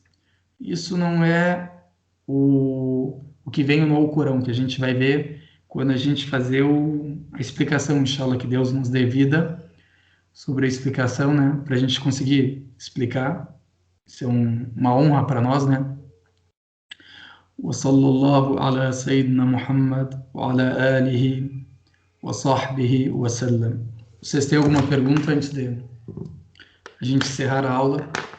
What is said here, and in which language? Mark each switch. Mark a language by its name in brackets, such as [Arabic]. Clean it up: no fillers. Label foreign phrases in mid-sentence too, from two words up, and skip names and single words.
[Portuguese] Isso não é o que vem no Alcorão, que a gente vai ver quando a gente fazer a explicação, inshallah, que Deus nos dê vida sobre a explicação, né, para a gente conseguir explicar. Isso é uma honra para nós, né? [Arabic] وصلى الله على سيدنا محمد وعلى آله وصحبه وسلم. [Portuguese] Vocês têm alguma pergunta antes de a gente encerrar a aula?